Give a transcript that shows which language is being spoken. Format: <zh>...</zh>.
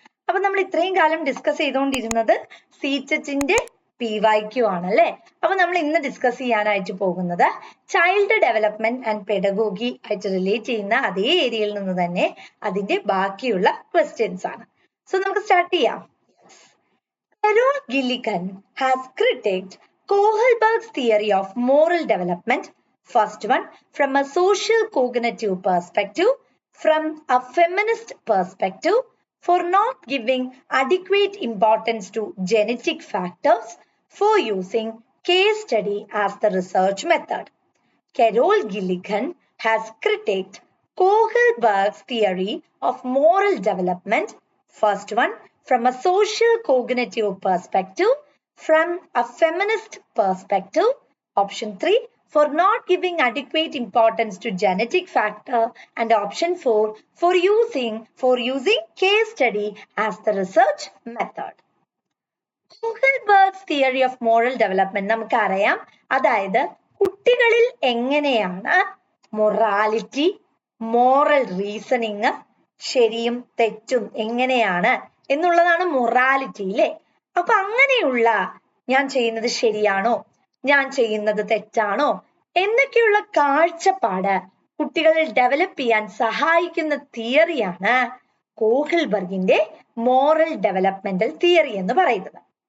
<ml>അപ്പൊ നമ്മൾ ഇത്രയും കാലം ഡിസ്കസ് ചെയ്തുകൊണ്ടിരുന്നത് സീറ്ററ്റിന്റെ PYQ ആണല്ലേ. അപ്പൊ നമ്മൾ ഇന്ന് ഡിസ്കസ് ചെയ്യാനായിട്ട് പോകുന്നത് ചൈൽഡ് ഡെവലപ്മെന്റ് ആൻഡ് പെഡഗോഗി ആയിട്ട് റിലേറ്റ് ചെയ്യുന്ന അതേ ഏരിയയിൽ നിന്ന് തന്നെ അതിന്റെ ബാക്കിയുള്ള ക്വസ്റ്റ്യൻസ് ആണ്. സോ നമുക്ക് സ്റ്റാർട്ട് ചെയ്യാം.</ml> <en>Carol Gilligan has critiqued Kohlberg's theory of moral development. First one, from a social cognitive perspective, from a feminist perspective, for not giving adequate importance to genetic factors, for using case study as the research method. Carol Gilligan has critiqued Kohlberg's theory of moral development. First one, from a social cognitive perspective, from a feminist perspective. Option 3, for not giving adequate importance to genetic factor, and option 4, for using case study as the research method. Kohlberg's theory of moral development</en> <ml>നമുക്കറിയാം. അതായത് കുട്ടികളിൽ എങ്ങനെയാണ് morality, moral reasoning, ശരിയും തെറ്റും എങ്ങനെയാണ് എന്നുള്ളതാണ് morality അല്ലേ. അപ്പൊ അങ്ങനെയുള്ള ഞാൻ ചെയ്യുന്നത് ശരിയാണോ, ഞാൻ ചെയ്യുന്നത് തെറ്റാണോ എന്നൊക്കെയുള്ള കാഴ്ചപ്പാട് കുട്ടികളിൽ ഡെവലപ്പ് ചെയ്യാൻ സഹായിക്കുന്ന തിയറിയാണ് കോഹ്ൽബർഗിന്റെ മോറൽ ഡെവലപ്മെന്റൽ തിയറി എന്ന് പറയുന്നത്.</ml>